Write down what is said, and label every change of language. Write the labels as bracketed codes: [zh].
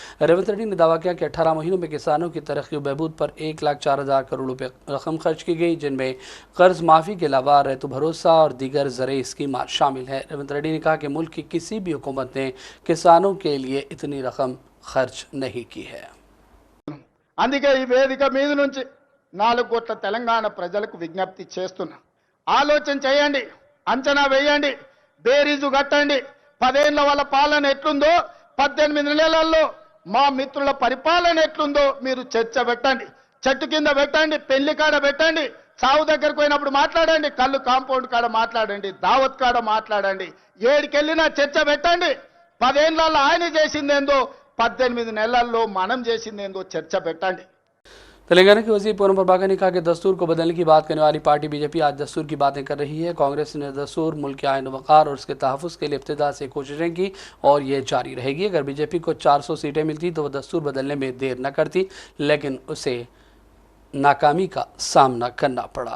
[hi] रेवंत रेड्डी ने दावा किया कि 18 महीनों में किसानों की तरक्की और बहबूद पर 1,04,000 करोड़ रुपये रकम खर्च की गई, जिनमें कर्ज माफ़ी के अलावा रैतु भरोसा और दीगर ज़रूरी स्कीमात शामिल है। रेवंत रेड्डी ने कहा कि मुल्क की किसी भी हुकूमत ने किसानों के लिए इतनी रकम खर्च नहीं की है। [te] అందుకే ఈ వేదిక మీద నుంచి 4 కోట్ల తెలంగాణ ప్రజలకు విజ్ఞప్తి చేస్తున్నా, ఆలోచన చేయండి, అంచనా వేయండి, బేరీజు కట్టండి. 10 ఏళ్ల వాళ్ళ పాలన ఎట్లుందో, 18 నెలల్లో మా మిత్రుల పరిపాలన ఎట్లుందో మీరు చర్చ పెట్టండి. చెట్టు కింద పెట్టండి, పెళ్లి కాడ పెట్టండి, చావు దగ్గరకు పోయినప్పుడు మాట్లాడండి, కళ్ళు కాంపౌండ్ కాడ మాట్లాడండి, దావత్ కాడ మాట్లాడండి, ఏడికెళ్ళినా చర్చ పెట్టండి. 10 ఏళ్లలో ఆయన చేసిందేందో, 18 నెలల్లో మనం చేసిందేందో చర్చ పెట్టండి. [hi] तेलंगाना के वज़ीर पूनम प्रभाकर ने कहा कि दस्तूर को बदलने की बात करने वाली पार्टी बीजेपी आज दस्तूर की बातें कर रही है। कांग्रेस ने दस्तूर, मुल्क के आईन वक़ार और उसके तहफ़्फ़ुज़ के लिए इब्तिदा से कोशिशें की और ये जारी रहेगी। अगर बीजेपी को 400 सीटें मिलती तो वह दस्तूर बदलने में देर न करती, लेकिन उसे नाकामी का सामना करना पड़ा।